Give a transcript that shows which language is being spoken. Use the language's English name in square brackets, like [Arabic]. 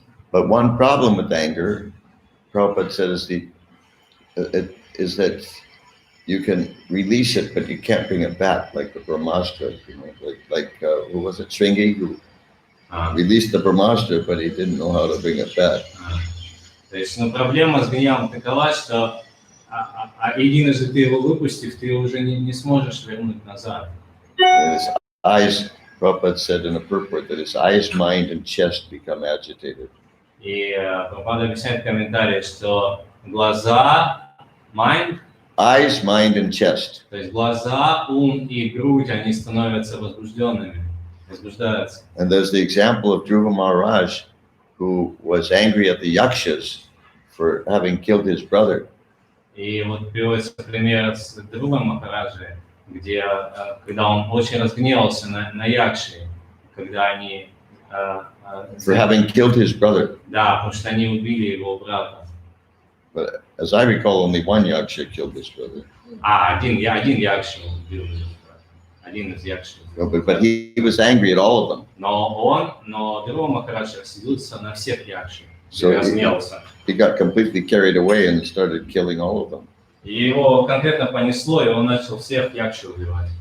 [English] But one problem with anger, Prabhupada said, is that you can release it, but you can't bring it back, like the Brahmastra. Who was it, Shringi, who released the Brahmastra, but he didn't know how to bring it back. [Russian] То есть, проблема с гневом такова, что единожды ты его выпустив, ты уже не сможешь вернуть назад. [English] And his eyes, Prabhupada said in a purport that his eyes, mind, and chest become agitated. [Russian] И Прабхупада объясняет в комментарии, что глаза, [English] eyes, mind, and chest. [Russian] То есть глаза, ум и грудь, они становятся возбуждаются. [English] And there's the example of Dhruva Maharaj, who was angry at the Yakshas for having killed his brother. [Russian] И вот приводится пример с Dhruva Махараджи, где, когда он очень разгневался на Якши, когда они... [English] for having killed his brother. [Russian] Да, потому что они убили его брата. [English] But as I recall, only one Yaksha killed his brother. [Russian] Один Якши убил его брата. Один из Якши. [English] But he was angry at all of them. [Russian] Но Dhruva Махарадж рассердился на всех Якши. [English] So he got completely carried away and started killing all of them. [Russian] И его конкретно понесло, и он начал всех Якши убивать.